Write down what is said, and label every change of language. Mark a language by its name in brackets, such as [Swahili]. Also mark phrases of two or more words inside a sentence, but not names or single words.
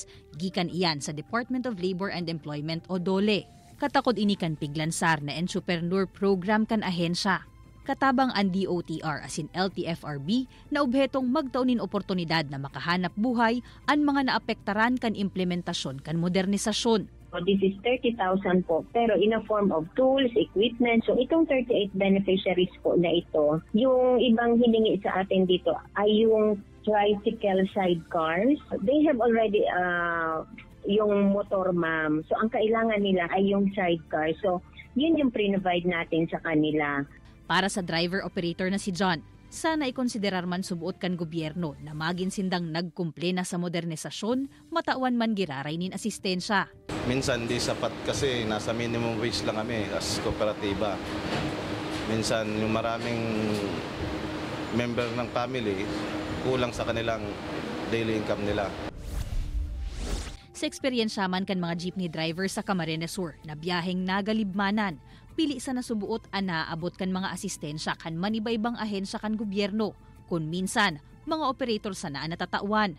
[Bikol] Gikan iyan sa Department of Labor and Employment o DOLE. Katakod ini kan piglansar na entrepreneur program kan ahensya. Katabang ang DOTR asin LTFRB na obhetong magtaunin oportunidad na makahanap buhay ang mga naapektaran kan implementasyon kan modernisasyon. [English] So this is 30,000 po, pero in a form of tools, equipment. [Filipino] So itong 38 beneficiaries po na ito, yung ibang hiningi sa atin dito ay yung [English] tricycle sidecars. They have already yung motor, ma'am. [Filipino] So ang kailangan nila ay yung sidecar. So yun yung pre-provide natin sa kanila. [Bikol] Para sa driver-operator na si John, sana ikonsiderar man subuot kan gobyerno na magin sindang nagkumple na sa modernisasyon, matawan man giraray nin asistensya. [Filipino] Minsan di sapat kasi nasa [English] minimum wage [Filipino] lang kami as kooperatiba. Minsan yung maraming member ng family, kulang sa kanilang [English] daily income [Filipino] nila. [Bikol] Sa eksperyensya man kan mga [English] jeepney driver [Bikol] sa Camarines Sur na biyaheng nagalibmanan, pili sa nasubuot ang naaabot kan mga asistensya kan maniba-ibang ahensya kan gobyerno. Kung minsan, mga operator sa naan natatawan.